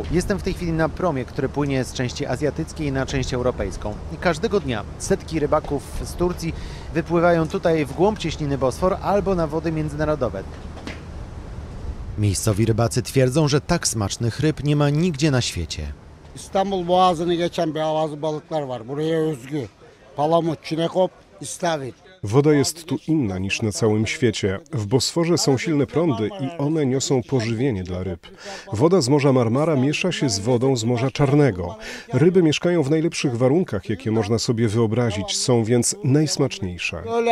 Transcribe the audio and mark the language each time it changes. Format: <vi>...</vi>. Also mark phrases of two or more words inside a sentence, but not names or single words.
<pl>Jestem w tej chwili na promie, który płynie z części azjatyckiej na część europejską. I każdego dnia setki rybaków z Turcji wypływają tutaj w głąb cieśniny Bosfor albo na wody międzynarodowe. Miejscowi rybacy twierdzą, że tak smacznych ryb nie ma nigdzie na świecie.</pl> <tr>İstanbul Boğazı'nı geçen beyaz balıklar var. Buraya özgü. Palamut, çinekop, istavrit.</tr> <pl>Woda jest tu inna niż na całym świecie. W Bosforze są silne prądy i one niosą pożywienie dla ryb. Woda z Morza Marmara miesza się z wodą z Morza Czarnego. Ryby mieszkają w najlepszych warunkach, jakie można sobie wyobrazić, są więc najsmaczniejsze.</pl>